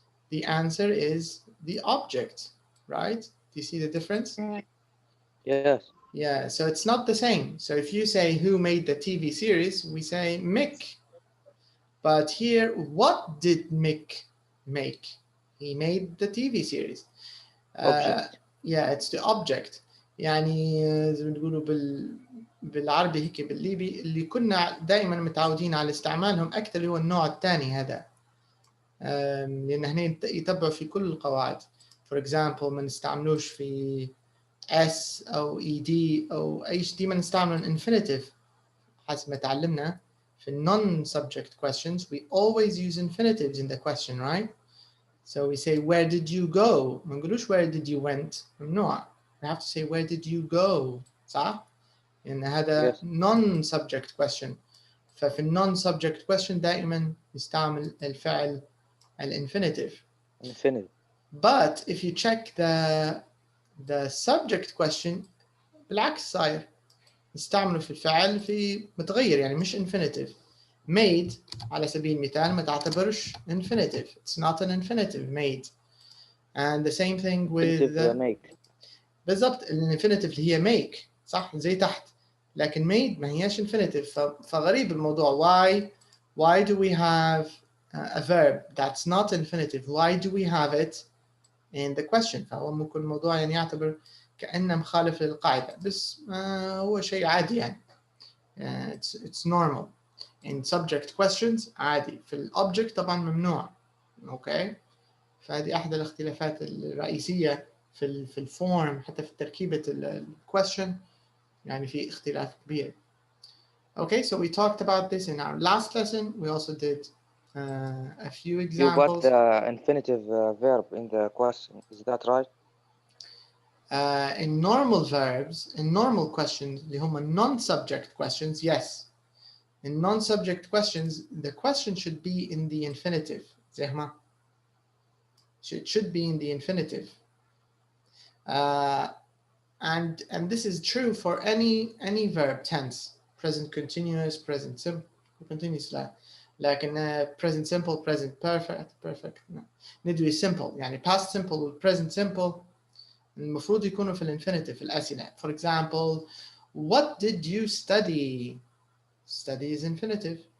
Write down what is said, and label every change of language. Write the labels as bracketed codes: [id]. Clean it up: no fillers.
[en] The answer is the object, right? Do you see the difference? Yes. Yeah, so it's not the same. So if you say who made the TV series, we say Mick. But here, what did Mick make? He made the TV series. Yeah, it's the object. [ar] يعني زي ما بنقولوا بالعربي هيك بالليبي اللي كنا دائما متعودين على استعمالهم أكثر هو النوع الثاني هذا. لأن هنا يتبعوا في كل القواعد. [en] For example [ar] ما نستعملوش في S أو ED أو أي شيء، ديما نستعمل infinitive حسب ما تعلمنا في non-subject questions. [en] We always use infinitives in the question, right? So we say where did you go? [ar] ما نقولوش [en] where did you went. [ar] ممنوع. [en] We have to say where did you go. [ar] صح؟ إن هذا non-subject question. ففي non-subject question دائما نستعمل الفعل الانفينيتيف. [en] But if you check the subject question [ar] بالعكس صاير نستعمله في الفعل في متغير، يعني مش infinitive. Made على سبيل المثال ما تعتبرش infinitive. [en] It's not an infinitive made. And the same thing with make. [ar] بالضبط الانفينيتيف اللي هي make صح زي تحت، لكن made ما هياش infinitive. فغريب الموضوع. [en] Why do we have a verb that's not infinitive? Why do we have it in the question? [ar] فهو ممكن الموضوع يعني يعتبر كأنه مخالف للقاعدة، بس هو شيء عادي يعني. [en] It's normal. In subject questions [ar] عادي، في الobject طبعا ممنوع. اوكي، فهذه احدى الاختلافات الرئيسية في الفورم، حتى في تركيبة الquestion يعني في اختلاف كبير. [en] Okay, so we talked about this in our last lesson. We also did a few examples. You got the infinitive verb in the question, is that right? In normal verbs, in normal questions, [ar] اللي هم [en] non-subject questions, yes. In non-subject questions, the question should be in the infinitive. [ar] زي ما [en] It should be in the infinitive. And this is true for any verb tense. Present continuous, present simple, continuous [ar] لا. لكن [en] present simple, present perfect ندوي simple. [ar] يعني past simple و present simple المفروض يكونوا في الانفينيتيف في الأسئلة. [en] For example, what did you study? Study is infinitive.